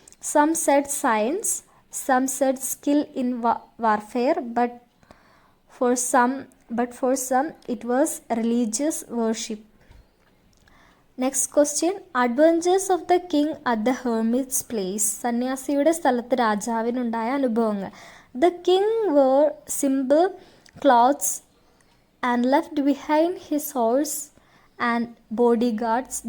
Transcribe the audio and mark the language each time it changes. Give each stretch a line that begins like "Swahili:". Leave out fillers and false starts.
English: Some said science, some said skill in warfare, but for some it was religious worship. Next question, adventures of the king at the hermit's place.
Malayalam: സന്യാസിയുടെ സ്ഥലത്ത് രാജാവിനുണ്ടായ അനുഭവങ്ങൾ.
English: The king wore simple clothes and left behind his horse and bodyguards.